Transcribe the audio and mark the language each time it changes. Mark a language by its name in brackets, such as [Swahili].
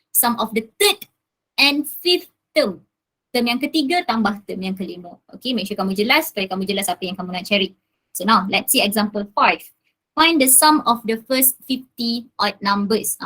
[English] Sum of the third and fifth term. [Malay] Term yang ketiga tambah term yang kelima. Okay, [English] make sure [Malay] kamu jelas supaya kamu jelas apa yang kamu nak cari. [English] So now, let's see example 5. Find the sum of the first 50 odd numbers.